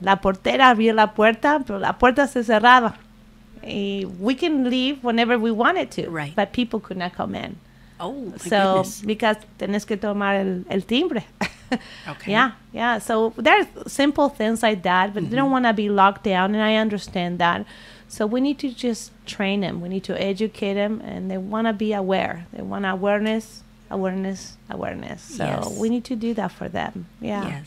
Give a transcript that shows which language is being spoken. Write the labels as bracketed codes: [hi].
[es] La portera abría la puerta, pero la puerta se cerraba. [en] We can leave whenever we wanted to, Right. but people could not come in. Oh, my So, goodness. because [es] tenés que tomar el timbre. [en] Okay. Yeah. So there's simple things like that, but they don't want to be locked down, and I understand that. So we need to just train them. We need to educate them, and they want to be aware. They want awareness. So Yes. we need to do that for them. Yeah.